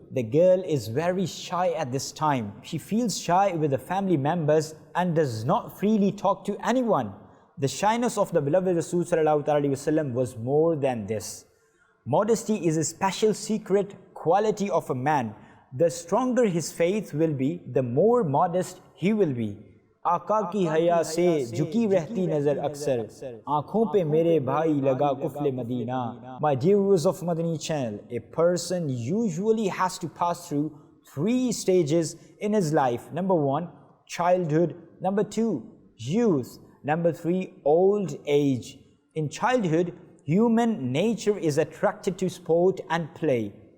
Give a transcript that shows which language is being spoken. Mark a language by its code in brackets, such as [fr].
[en] The girl is very shy at this time. She feels shy with the family members and does not freely talk to anyone. The shyness of the beloved Rasul sallallahu alaihi wasallam was more than this. Modesty is a special secret quality of a man. The stronger his faith will be, the more modest he will be. [ur] آقا کی حیا سے جھکی رہتی نظر اکثر آنکھوں پہ میرے بھائی لگا قفل مدینہ. [en] My dear viewers of Madani Channel, a person usually has to pass through 3 stages in his life. Number 1, childhood. Number 2, youth. Number 3, old age. In childhood, human nature is attracted to sport and play.